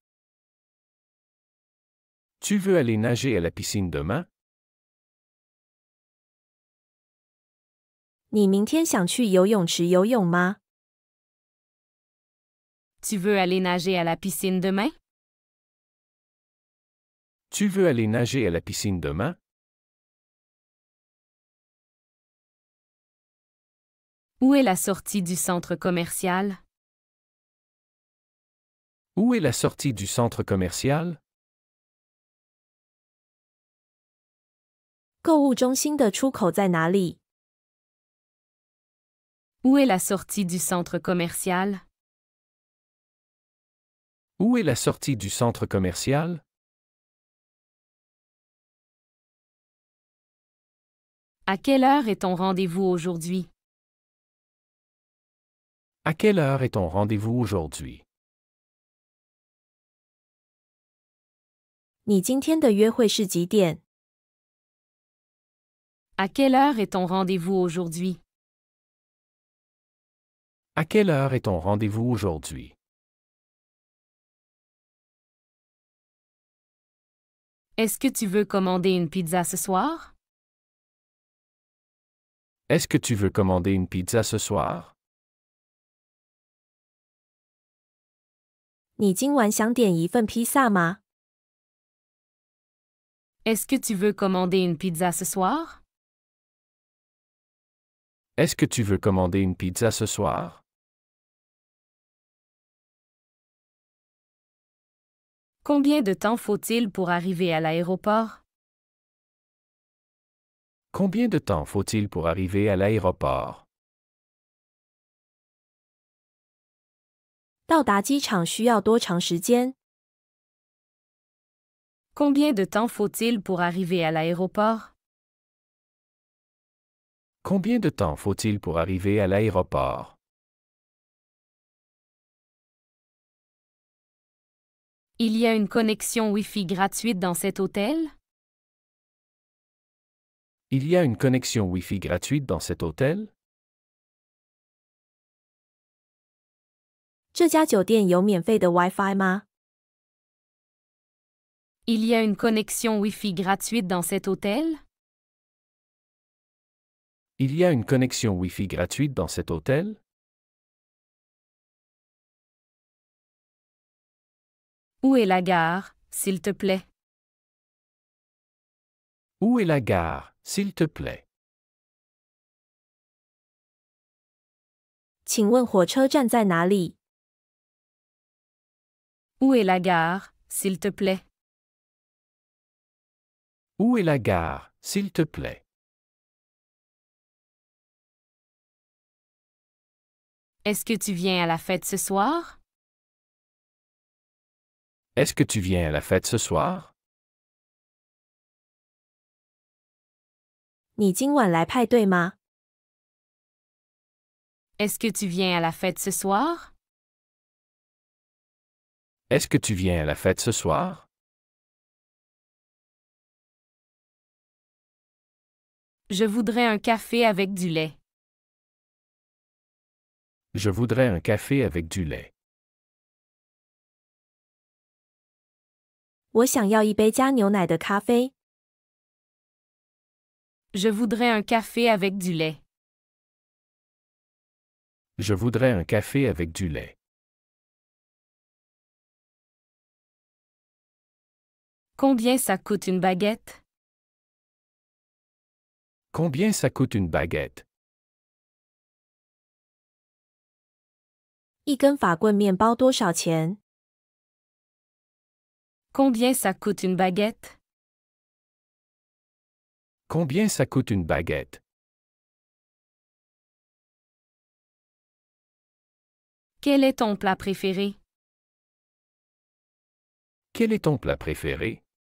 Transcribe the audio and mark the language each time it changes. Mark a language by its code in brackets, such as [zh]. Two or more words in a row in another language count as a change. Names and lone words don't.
[fr] Tu veux aller nager à la piscine demain? [zh] 你明天想去游泳池游泳吗？ [fr] Tu veux aller nager à la piscine demain? Tu veux aller nager à la piscine demain? Où est la sortie du centre commercial? Où est la sortie du centre commercial? [zh] 购物中心的出口在哪里？ [fr] Où est la sortie du centre commercial? Où est la sortie du centre commercial? À quelle heure est ton rendez-vous aujourd'hui? À quelle heure est ton rendez-vous aujourd'hui? [zh] 你今天的约会是几点？ [fr] À quelle heure est ton rendez-vous aujourd'hui? À quelle heure est ton rendez-vous aujourd'hui? Est-ce que tu veux commander une pizza ce soir? Est-ce que tu veux commander une pizza ce soir? [zh] 你今晚想点一份披萨吗？ [fr] Est-ce que tu veux commander une pizza ce soir? Est-ce que tu veux commander une pizza ce soir? Combien de temps faut-il pour arriver à l'aéroport? Combien de temps faut-il pour arriver à l'aéroport? [zh] 到达机场需要多长时间？ [fr] Combien de temps faut-il pour arriver à l'aéroport? Combien de temps faut-il pour arriver à l'aéroport? Il y a une connexion Wi-Fi gratuite dans cet hôtel? Il y a une connexion Wi-Fi gratuite dans cet hôtel? [zh] 这家酒店有免费的 Wi-Fi 吗？ [fr] Il y a une connexion Wi-Fi gratuite dans cet hôtel? Il y a une connexion Wi-Fi gratuite dans cet hôtel? Où est la gare, s'il te plaît? Où est la gare, s'il te plaît? [zh] 请问火车站在哪里？ [fr] Où est la gare, s'il te plaît? Où est la gare, s'il te plaît? Est-ce que tu viens à la fête ce soir? Est-ce que tu viens à la fête ce soir? [zh] 你今晚来派对吗？ [fr] Est-ce que tu viens à la fête ce soir? Est-ce que tu viens à la fête ce soir? Je voudrais un café avec du lait. Je voudrais un café avec du lait. [zh] 我想要一杯加牛奶的咖啡。 [fr] Je voudrais un café avec du lait. Je voudrais un café avec du lait. Combien ça coûte une baguette? Combien ça coûte une baguette? [zh] 一根法棍面包多少钱？ [fr] Combien ça coûte une baguette? Combien ça coûte une baguette? Quel est ton plat préféré? Quel est ton plat préféré?